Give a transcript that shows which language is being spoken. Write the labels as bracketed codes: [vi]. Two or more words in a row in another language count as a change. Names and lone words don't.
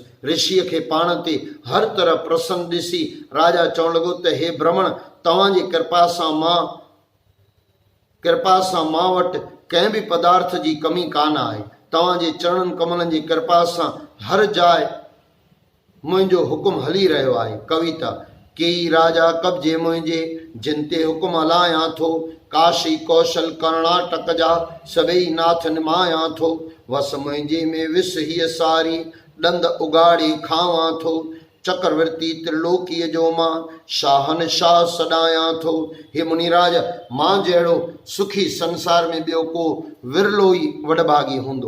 [sd] ऋषिअ खे पाण ते हर तरह प्रसन्न ॾिसी राजा चवणु लॻो त हे ब्रह्मण तव्हांजी कृपा सां मां वटि कंहिं बि पदार्थ जी कमी कान आहे। तव्हांजे चरणनि कमलनि जी कृपा सां हर जाइ मुंहिंजो हुकुम हली रहियो आहे। कविता केई राजा कब्जे मुंहिंजे जिन ते हुकुम हलायां थो काशी कौशल कर्णाटक जा सभई नाथ निमायां थो वस मुंहिंजे में विस हीअ सारी ॾंद उगाड़ी खावां थो चक्रवर्ती त्रिलोकीअ जो मां शाहनशाह सॾायां थो। हे मुनिराज मां जहिड़ो सुखी संसार में ॿियो को विरलो ई वॾभागी हूंदो।